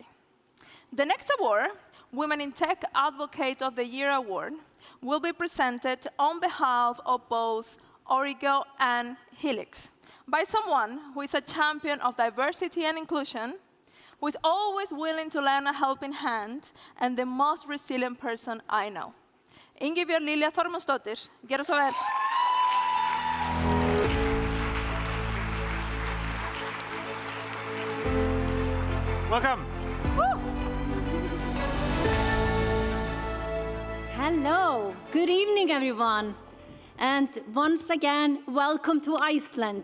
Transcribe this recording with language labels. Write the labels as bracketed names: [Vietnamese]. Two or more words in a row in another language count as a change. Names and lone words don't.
[English] The next award, Women in Tech Advocate of the Year Award, will be presented on behalf of both Origo and Helix by someone who is a champion of diversity and inclusion, who is always willing to lend a helping hand, and the most resilient person I know. [Icelandic] Ingibjörg Lilja Þormundsdóttir, gjör svo vel. [English] Welcome. Woo! Hello, good evening, everyone. And once again, welcome to Iceland.